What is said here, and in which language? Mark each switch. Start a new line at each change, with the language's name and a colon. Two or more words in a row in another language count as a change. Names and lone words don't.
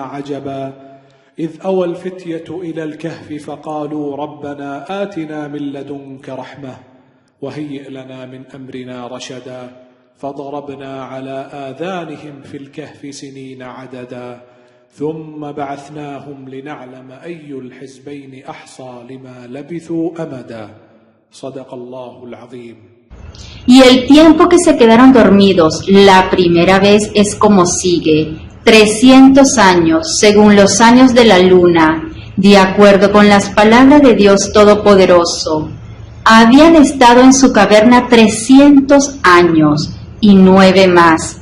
Arabic: عجبا إذ أوى الفتية إلى الكهف فقالوا ربنا آتنا من لدنك رحمة وهيئ لنا من أمرنا رشدا فضربنا على آذانهم في الكهف سنين عددا ثم بعثناهم لنعلم أي الحزبين أحصى لما لبثوا أمدا صدق الله العظيم.
Spanish: Y el tiempo que se quedaron dormidos la primera vez es como sigue: 300 años, según los años de la luna, de acuerdo con las palabras de Dios Todopoderoso. Habían estado en su caverna 300 años y 9 más.